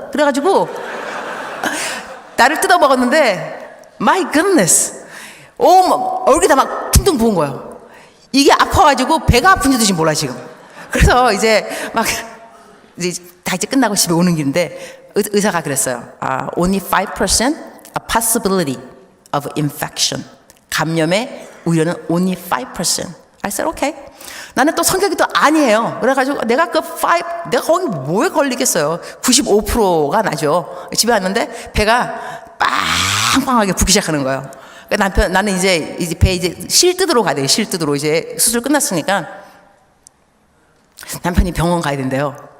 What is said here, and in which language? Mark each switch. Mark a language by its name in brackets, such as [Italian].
[Korean] 그래가지고 나를 뜯어먹었는데 [English] my goodness. [Korean] 얼굴이 다 막 퉁퉁 부은 거예요. 이게 아파가지고 배가 아픈지도 몰라 지금. 그래서 이제 막 이제 다 이제 끝나고 집에 오는 길인데 의사가 그랬어요. [English] Only 5% a possibility of infection. [Korean] 감염의 우려는 [English] only 5%. I said okay. [Korean] 나는 또 성격이 또 아니에요. 그래가지고 내가 내가 거기 뭐에 걸리겠어요. 95%가 나죠. 집에 왔는데 배가 빵빵하게 붓기 시작하는 거예요. 그러니까 나는 이제 배 실 뜯으러 가야 돼요. 실 뜯으러 이제 수술 끝났으니까 남편이 병원 가야 된대요.